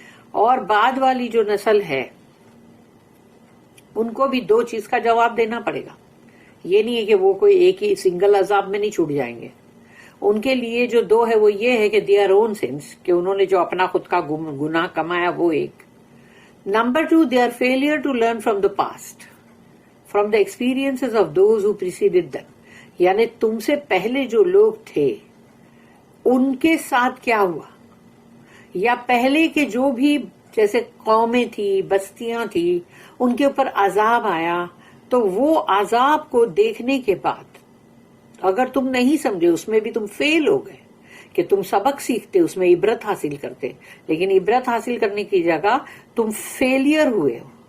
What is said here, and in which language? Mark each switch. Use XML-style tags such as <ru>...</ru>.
<ur>اور بعد والی جو نسل ہے ان کو بھی دو چیز کا جواب دینا پڑے گا. یہ نہیں ہے کہ وہ کوئی ایک ہی سنگل عذاب میں نہیں چھوٹ جائیں گے. ان کے لیے جو دو ہے وہ یہ ہے کہ</ur> <en>their own sins,</en> <ur>کہ انہوں نے جو اپنا خود کا گناہ کمایا وہ ایک.</ur> <en>Number 2, their failure to learn from the past, from the experiences of those who preceded them.</en> <ur>یعنی تم سے پہلے جو لوگ تھے ان کے ساتھ کیا ہوا, یا پہلے کے جو بھی جیسے قومیں تھی, بستیاں تھی, ان کے اوپر عذاب آیا, تو وہ عذاب کو دیکھنے کے بعد اگر تم نہیں سمجھے, اس میں بھی تم فیل ہو گئے, کہ تم سبق سیکھتے, اس میں عبرت حاصل کرتے, لیکن عبرت حاصل کرنے کی جگہ تم فیلئر ہوئے ہو,</ur>